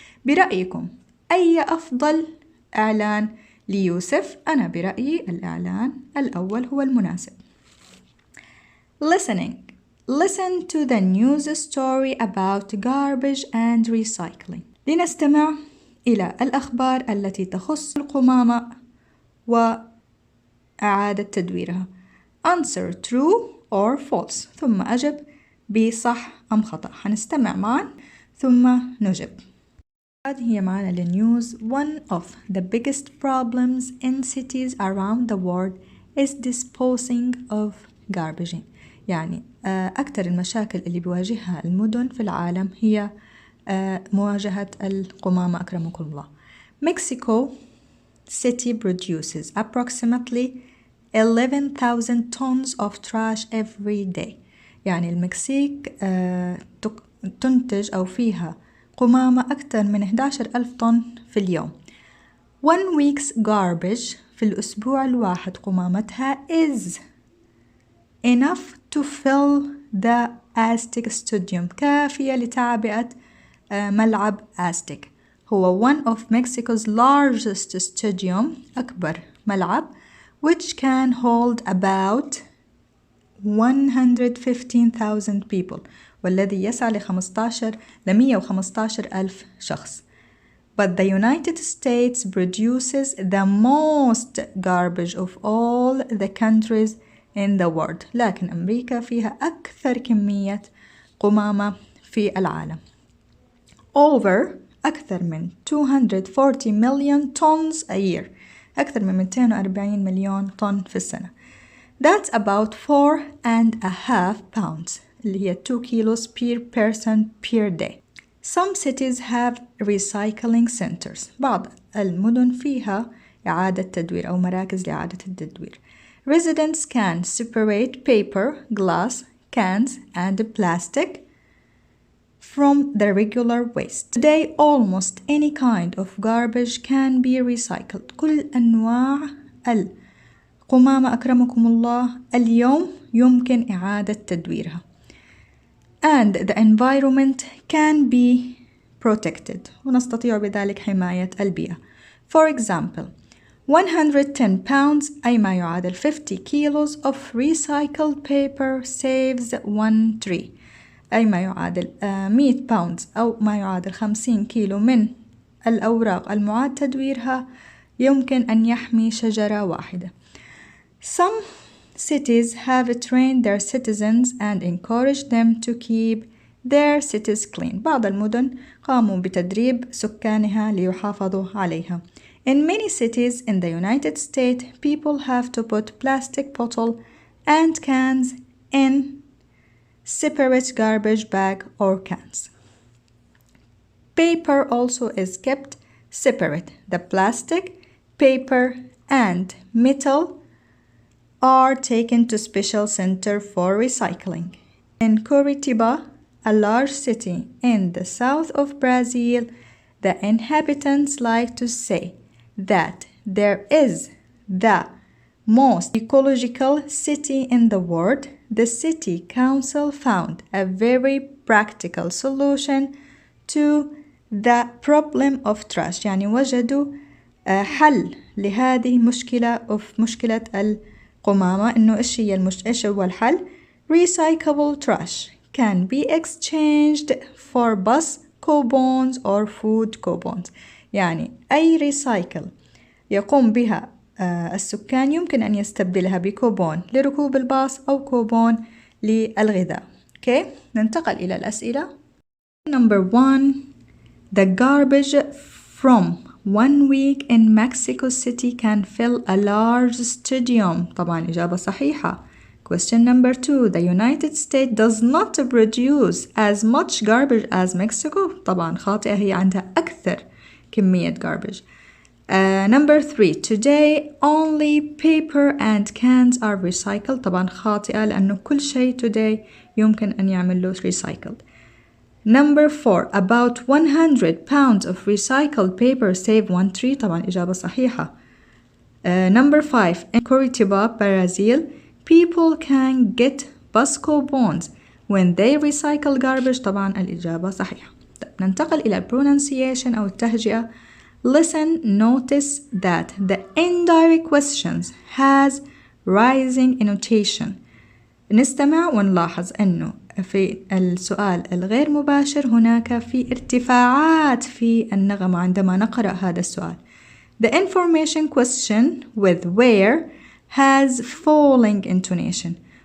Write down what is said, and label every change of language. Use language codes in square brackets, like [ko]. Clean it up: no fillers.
[ar] برأيكم أي أفضل إعلان ليوسف؟ أنا برأيي الإعلان الأول هو المناسب. [en] Listening. Listen to the news story about garbage and recycling. [ar] لنستمع إلى الأخبار التي تخص القمامة وإعادة تدويرها. [en] Answer true or false. [ar] ثم أجب بصح أم خطأ. هنستمع معا ثم نجب. هذه هي معنا للنيوز. [en] One of the biggest problems in cities around the world is disposing of garbage. [ar] يعني أكثر المشاكل اللي بيواجهها المدن في العالم هي مواجهة القمامة أكرمكم الله. [en] Mexico City produces approximately 11,000 tons of trash every day. [ar] يعني المكسيك تنتج أو فيها قمامة أكثر من 11,000 طن في اليوم. [en] One week's garbage [ar] في الأسبوع الواحد قمامتها [en] is enough to fill the Aztec Stadium. [ar] كافية لتعبئة ملعب أزتك. هو [en] one of Mexico's largest stadium، [ar] أكبر ملعب، [en] which can hold about 115,000 people، [ar] والذي يسع ل 115 ألف شخص. [en] But the United States produces the most garbage of all the countries in the world. [ar] لكن أمريكا فيها أكثر كمية قمامة في العالم. [en] Over [ar] أكثر من [en] 240 million tons a year. [ar] أكثر من 240 مليون طن في السنة. [en] That's about 4.5 pounds [ar] اللي هي [en] 2 kilos per person per day. Some cities have recycling centers. [ar] بعض المدن فيها إعادة تدوير أو مراكز لإعادة التدوير. [en] Residents can separate paper, glass, cans, and plastic from the regular waste. Today, almost any kind of garbage can be recycled. [ar] كل أنواع القمامة أكرمكم الله اليوم يمكن إعادة تدويرها. [en] And the environment can be protected. [ar] ونستطيع بذلك حماية البيئة. [en] For example, 110 pounds [ar] أي ما يعادل [en] 50 kilos of recycled paper saves 1 tree. [ar] أي ما يعادل 100 باوندز أو ما يعادل 50 كيلو من الأوراق المعاد تدويرها يمكن أن يحمي شجرة واحدة. [en] Some cities have trained their citizens and encouraged them to keep their cities clean. [ar] بعض المدن قاموا بتدريب سكانها ليحافظوا عليها. [en] In many cities in the United States, people have to put plastic bottle and cans in separate garbage bag or cans. Paper also is kept separate. The plastic, paper, and metal are taken to special center for recycling. In Curitiba, a large city in the south of Brazil, the inhabitants like to say that there is the most ecological city in the world. The city council found a very practical solution to the problem of trash. [ar] يعني وجدوا حل لهذه مشكلة القمامة. إنه إيش هو الحل؟ [en] Recyclable trash can be exchanged for bus coupons or food coupons. [ar] يعني أي ريسايكل يقوم بها السكان يمكن أن يستبدلها بكوبون لركوب الباص أو كوبون للغذاء. [en] Okay. [ar] ننتقل إلى الأسئلة. [en] Number 1. The garbage from 1 week in Mexico City can fill a large stadium. [ar] طبعا إجابة صحيحة. [en] Question number 2. The United States does not produce as much garbage as Mexico. [ar] طبعا خاطئة، هي عندها أكثر كمية garbage. [en] Number 3. Today only paper and cans are recycled. [ar] طبعا خاطئة لأنه كل شيء today يمكن أن يعمل له recycled. [en] Number 4. About 100 pounds of recycled paper save 1 tree. [ar] طبعا إجابة صحيحة. [en] Number 5. In Curitiba, Brazil, people can get bus coupons when they recycle garbage. [ar] طبعا الإجابة صحيحة. ننتقل إلى pronunciation أو التهجئة. [en] Listen, notice that the indirect questions has rising intonation. [ar] نستمع ونلاحظ أنه في السؤال الغير مباشر هناك في ارتفاعات في النغمة عندما نقرأ هذا السؤال. [en] The information question with where has falling intonation.